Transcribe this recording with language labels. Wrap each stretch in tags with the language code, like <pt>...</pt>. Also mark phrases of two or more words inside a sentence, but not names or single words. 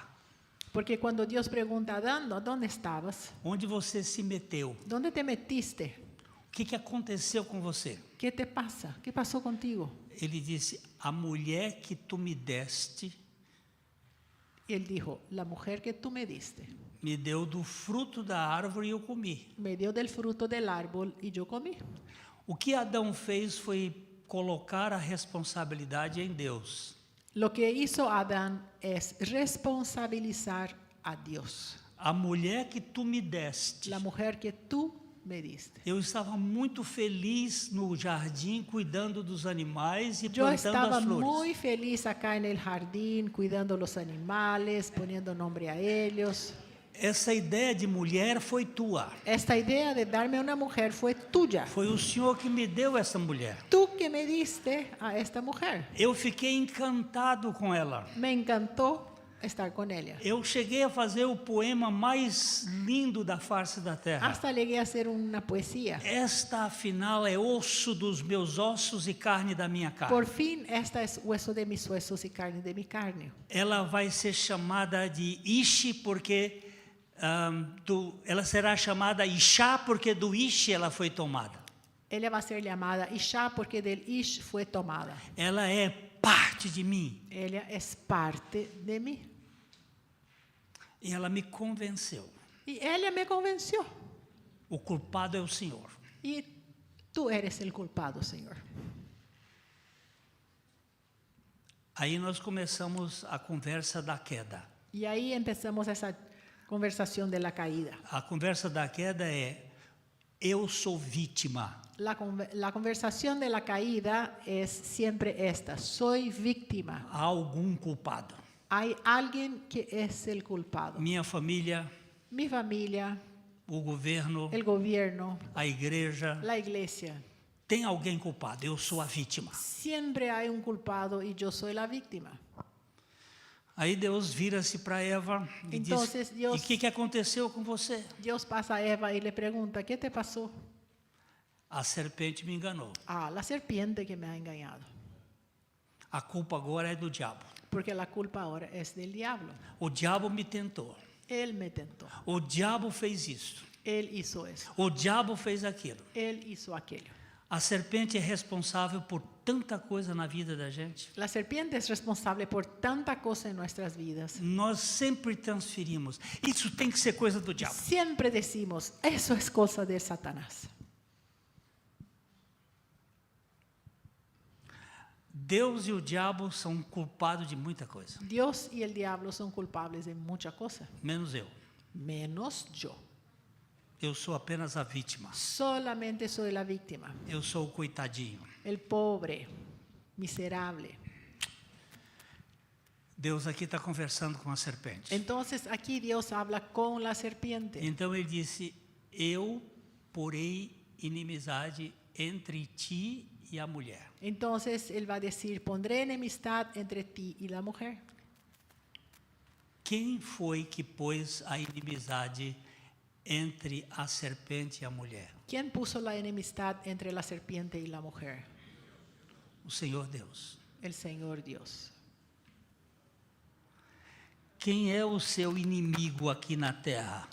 <es>Porque cuando Dios pregunta a Adán, ¿dónde estabas?</es> <pt>Onde você se meteu?</pt> <es>¿Dónde te metiste?</es> <pt>O que aconteceu com você?</pt> <es>¿Qué te pasa? ¿Qué pasó contigo?</es> <pt>Ele disse, a mulher que tu me deste,</pt> <es>Y él dijo, la mujer que tú me diste,</es> <pt>me deu do fruto da árvore e eu comi.</pt> <es>me dio del fruto del árbol y yo comí.</es> <pt>O que Adão fez foi colocar a responsabilidade em Deus.</pt> <es>Lo que hizo Adán es responsabilizar a Dios.</es> <pt>A mulher que tu me deste.</pt> <es>La mujer que tú me diste.</es> <pt>Eu estava muito feliz no jardim, cuidando dos animais e</pt> <es>Yo</es> <pt>plantando</pt> <es>estaba</es> <pt>as flores.</pt> <es>muy feliz acá en el jardín, cuidando los animales, poniendo nombre a ellos.</es> <pt>Essa ideia de mulher foi tua.</pt> <es>Esta idea de darme una mujer fue tuya.</es> <pt>Foi o Senhor que me deu essa mulher.</pt> <es>Tú que me diste a esta mujer.</es> <pt>Eu fiquei encantado com ela.</pt> <es>Me encantó estar con ella.</es> <pt>Eu cheguei a fazer o poema mais lindo da face da terra.</pt> <es>Hasta llegué a hacer una poesía.</es> <pt>Esta, afinal, é osso dos meus ossos e carne da minha carne.</pt> <es>Por fin, esta es hueso de mis huesos y carne de mi carne.</es> <pt>Ela vai ser chamada de Ishi porque ela será chamada Ishá porque do Ishi ela foi tomada.</pt> <es>Ella va a ser llamada Isha porque del Ish fue tomada.</es> <pt>Ela é parte de mim.</pt> <es>Ella es parte de mí.</es> <pt>E ela me convenceu.</pt> <es>Y ella me convenció.</es> <pt>O culpado é o Senhor.</pt> <es>Y tú eres el culpado, Señor.</es> <pt>Aí nós começamos a conversa da queda.</pt> <es>Y ahí empezamos esa conversación de la caída.</es> <pt>A conversa da queda é: eu sou vítima.</pt> <es>La conversación de la caída es siempre esta: soy víctima.</es> <pt>Há algum culpado.</pt> <es>Hay alguien que es el culpado.</es> <pt>Minha família,</pt> <es>Mi familia,</es> <pt>o governo,</pt> <es>el gobierno,</es> <pt>a igreja.</pt> <es>la iglesia.</es> <pt>Tem alguém culpado, eu sou a vítima.</pt> <es>Siempre hay un culpado y yo soy la víctima.</es> <pt>Aí Deus vira-se para Eva e</pt> <es>Entonces,</es> <pt>diz: Deus- e o que aconteceu com você?</pt> <es>Dios pasa a Eva y le pregunta: ¿qué te pasó?</es> <pt>A serpente me enganou.</pt> <es>Ah, la serpiente que me ha engañado.</es> <pt>A culpa agora é do diabo.</pt> <es>Porque la culpa ahora es del diablo.</es> <pt>O diabo me tentou.</pt> <es>Él me tentó.</es> <pt>O diabo fez isso.</pt> <es>Él hizo eso.</es> <pt>O diabo fez aquilo.</pt> <es>Él hizo aquello.</es> <pt>A serpente é responsável por tanta coisa na vida da gente.</pt> <es>La serpiente es responsable por tanta cosa en nuestras vidas.</es> <pt>Nós sempre transferimos. Isso tem que ser coisa do diabo.</pt> <es>Siempre decimos: eso es cosa de Satanás.</es> <pt>Deus e o diabo são culpados de muita coisa,</pt> <es>Dios y el diablo son culpables de mucha cosa,</es> <pt>menos eu.</pt> <es>menos yo.</es> <pt>Eu sou apenas a vítima.</pt> <es>Solamente soy la víctima,</es> <pt>Eu sou o coitadinho.</pt> <es>el pobre, miserable.</es> <pt>Deus aqui está conversando com a serpente.</pt> <es>Entonces aquí Dios habla con la serpiente.</es> <pt>Então ele disse: eu porei inimizade entre ti e a mulher.</pt> <es>Entonces él va a decir, pondré enemistad entre ti y la mujer.</es> <pt>Quem foi que pôs a inimizade entre a serpente e a mulher?</pt> <es>¿Quién puso la enemistad entre la serpiente y la mujer?</es> <pt>O Senhor Deus.</pt> <es>El Señor Dios.</es> <pt>Quem é o seu inimigo aqui na terra?</pt>